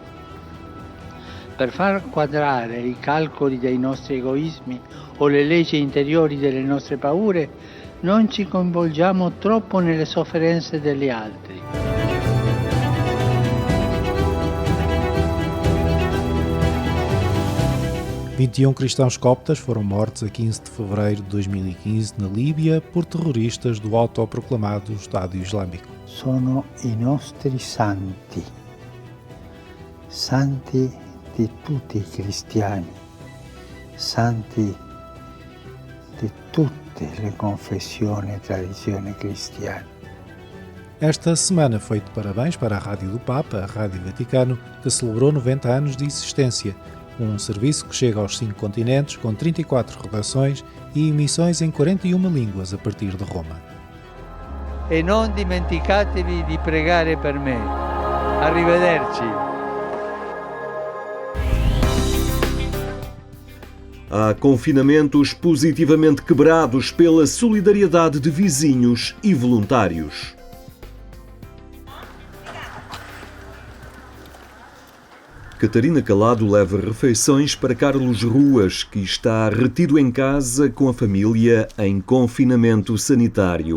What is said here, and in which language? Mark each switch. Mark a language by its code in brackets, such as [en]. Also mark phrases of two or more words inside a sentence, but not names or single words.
[it] Per far quadrare i calcoli dei nostri egoismi o le leggi interiori delle nostre paure, non ci coinvolgiamo troppo nelle sofferenze degli altri. [pt] – 21 cristãos coptas foram mortos a 15 de fevereiro de 2015 na Líbia por terroristas do autoproclamado Estado Islâmico. [it] Sono i nostri santi, santi di tutti i cristiani, santi di tutte le confessioni e tradizioni cristiane. [pt] Esta semana foi de parabéns para a Rádio do Papa, a Rádio Vaticano, que celebrou 90 anos de existência. Um serviço que chega aos 5 continentes com 34 redações e emissões em 41 línguas a partir de Roma. [it] E non dimenticatevi di pregare per me. Arrivederci. [pt] Há confinamentos positivamente quebrados pela solidariedade de vizinhos e voluntários. Catarina Calado leva refeições para Carlos Ruas, que está retido em casa com a família em confinamento sanitário.